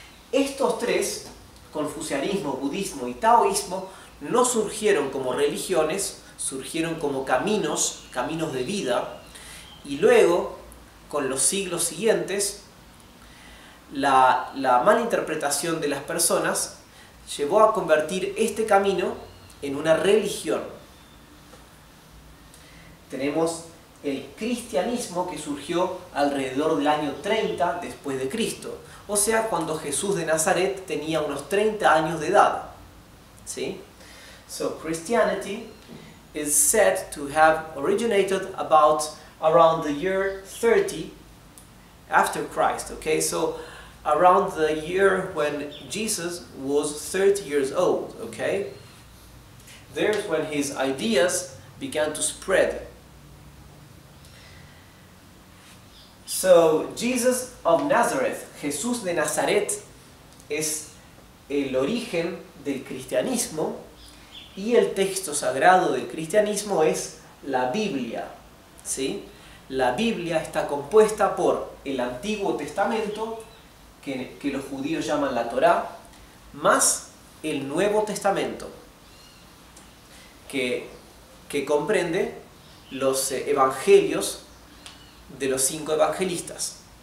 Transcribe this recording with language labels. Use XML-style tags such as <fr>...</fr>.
<es>Estos tres, confucianismo, budismo y taoísmo, no surgieron como religiones, surgieron como caminos de vida, y luego, con los siglos siguientes, la mala interpretación de las personas llevó a convertir este camino en una religión. Tenemos el cristianismo, que surgió alrededor del año 30 después de Cristo, o sea, cuando Jesús de Nazaret tenía unos 30 años de edad, ¿sí?</es> <en>So Christianity is said to have originated around the year 30 after Christ, okay? So around the year when Jesus was 30 years old, okay? There's when his ideas began to spread. So Jesus of Nazareth,</en> <es>Jesús de Nazaret, es el origen del cristianismo, y el texto sagrado del cristianismo es la Biblia, ¿sí? La Biblia está compuesta por el Antiguo Testamento, que los judíos llaman la Torá, más el Nuevo Testamento, que comprende los evangelios de los 5 evangelistas.</es>